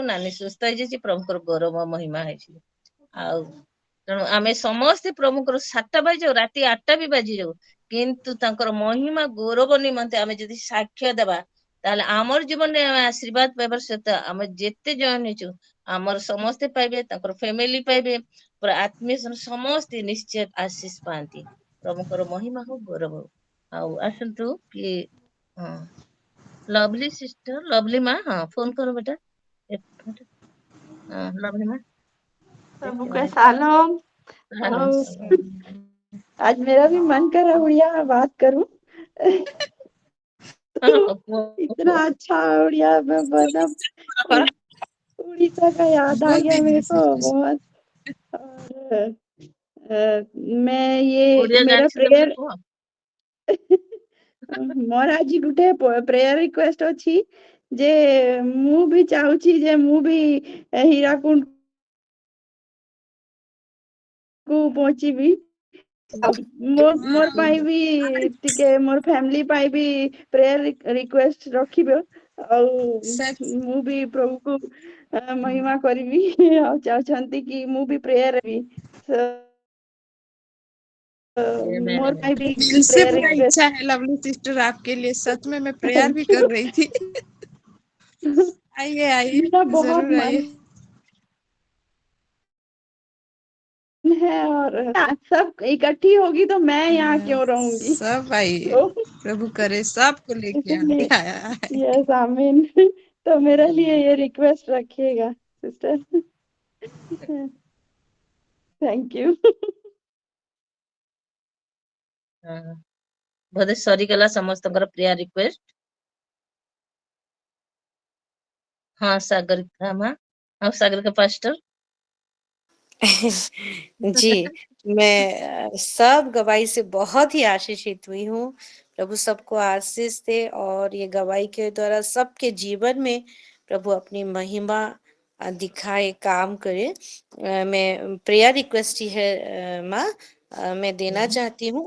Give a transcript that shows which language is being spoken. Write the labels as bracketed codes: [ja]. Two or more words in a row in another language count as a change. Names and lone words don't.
[or] ନାନୀ ସୁସ୍ଥ ହେଇଯାଇଛି, ପ୍ରଭୁଙ୍କର ଗୌରବ ମହିମା ହେଇଛି। ଆଉ ତେଣୁ ଆମେ ସମସ୍ତେ ପ୍ରଭୁଙ୍କର 7ଟା ବାଜିଯାଉ, ରାତି 8ଟା ବି ବାଜିଯାଉ, କିନ୍ତୁ ତାଙ୍କର ମହିମା ଗୌରବ ନିମନ୍ତେ ଆମେ ଯଦି ସାକ୍ଷ୍ୟ ଦେବା, ତାହେଲେ ଆମର ଜୀବନରେ ଆମେ ଆଶୀର୍ବାଦ ପାଇବାର ସହିତ ଆମେ ଯେତେ ଜଣ ହେଇଛୁ ଆମର ସମସ୍ତେ ପାଇବେ, ତାଙ୍କର ଫ୍ୟାମିଲି ପାଇବେ, ପୁରା ଆତ୍ମୀୟ ସମସ୍ତେ ନିଶ୍ଚୟ ଆଶୀଷ ପାଆନ୍ତି। ପ୍ରଭୁଙ୍କର ମହିମା ହଉ, ଗୌରବ ହଉ। ଆଉ ଆସନ୍ତୁ କି ହଁ, [en] lovely sister, [or] ଲଭଲି ମା, ହଁ [hi] फोन करो बेटा। हाँ लवली माँ, प्रभु देखिए का मैंने सलाम। सलाम अम, सलाम। आज मेरा भी मन कर रहा है उड़िया में बात करूं। हाँ, तो इतना अच्छा उड़िया में मतलब उड़ीसा का याद आ बोल गया मेरे दीजिए को सिस्टर। बहुत। और मैं ये ओडिया मेरा [or] ଜାଣିଛନ୍ତି ବୋଲେ [hi] प्रेयर [or] କୁହ। ମୋର ଆଜି ଗୋଟେ [en] prayer request [or] ଅଛି ଯେ ମୁଁ ବି ଚାହୁଁଛି ଯେ ମୁଁ ବି ହୀରାକୁଦ କୁ ପହଞ୍ଚିବି। ମୋର ପାଇଁ ବି ଟିକେ ମୋର ଫ୍ୟାମିଲି ପାଇଁ ବି [en] prayer request [or] ରଖିବ। ଆଉ ମୁଁ ବି ପ୍ରଭୁକୁ ମହିମା କରିବି ଆଉ ଚାହୁଁଛନ୍ତି କି ମୁଁ ବି ପ୍ରେୟାର ବି Amen, ମୋର amen. ପାଇଁ ବି [hi] दिल से प्रेयर पूरा रिक्वेस्ट। इच्छा है [en] lovely sister [hi] आपके लिए, सच में मैं प्रेयर भी [en] thank you. [hi] कर रही थी। आइए आइए, मेरा बहुत जरूर मन आइए। है और सब इकट्ठी होगी तो मैं यहाँ हाँ, क्यों रहूंगी। सब आइए, तो प्रभु करे सबको लेके इसलिए आने आया है। [en] yes amen. [hi] तो मेरे लिए ये रिक्वेस्ट रखिएगा सिस्टर। [en] thank you. [or] ହଁ, ବୋଧେ ସରିଗଲା ସମସ୍ତଙ୍କର [en] prayer request. [or] ହଁ ସାଗରିକା ମା, ଆଉ ସାଗରିକା ପାस्टर। [hi] जी, मैं सब गवाही से बहुत ही आशीषित हुई हूँ। प्रभु सबको आशीष दे और ये गवाही के द्वारा सबके जीवन में प्रभु अपनी महिमा दिखाए, काम करे। मैं [en] prayer request [hi] ही है माँ, मैं देना चाहती हूँ।